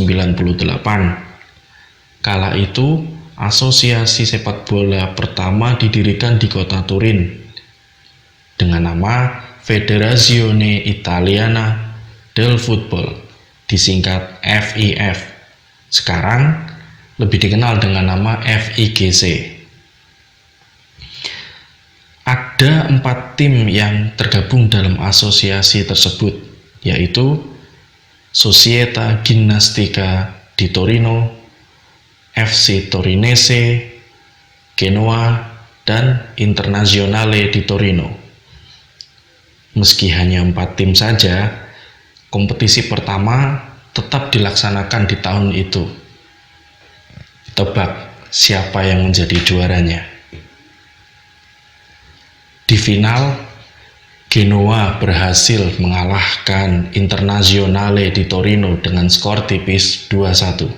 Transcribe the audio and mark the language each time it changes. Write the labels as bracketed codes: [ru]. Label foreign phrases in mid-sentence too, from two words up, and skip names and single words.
[id] Kala itu, asosiasi sepak bola pertama didirikan di kota Turin dengan nama Federazione Italiana del Football, disingkat FIF. Sekarang lebih dikenal dengan nama FIGC. Ada 4 tim yang tergabung dalam asosiasi tersebut, yaitu Società Ginnastica di Torino, FC Torinese, Genoa, dan Internazionale di Torino. Meski hanya 4 tim saja, kompetisi pertama tetap dilaksanakan di tahun itu. Tebak siapa yang menjadi juaranya? Di final, Genoa berhasil mengalahkan Internazionale di Torino dengan skor tipis 2-1.